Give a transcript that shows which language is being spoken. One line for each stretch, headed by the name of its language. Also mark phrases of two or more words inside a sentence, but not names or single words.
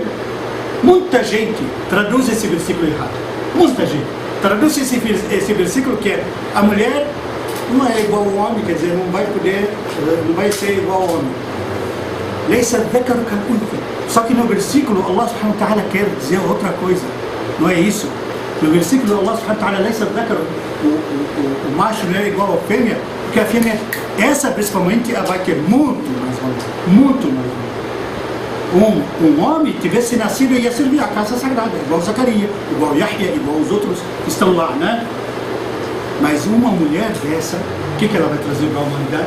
Portuguese: Muita gente traduz esse versículo errado. Muita gente traduz esse versículo que é: a mulher não é igual ao homem, quer dizer, não vai ser igual ao homem. Só que no versículo
Arabic: الله سبحانه وتعالى
Portuguese: quer dizer outra coisa. Não é isso. No versículo
Arabic: الله سبحانه وتعالى,
Portuguese: o macho não é igual à fêmea, porque a fêmea, essa principalmente, ela vai ter muito mais valor. Muito mais valor. Um homem tivesse nascido ia servir a casa sagrada, igual Zacarias, igual Yahya, igual os outros que estão lá, né? Mas uma mulher dessa, o que ela vai trazer para a humanidade?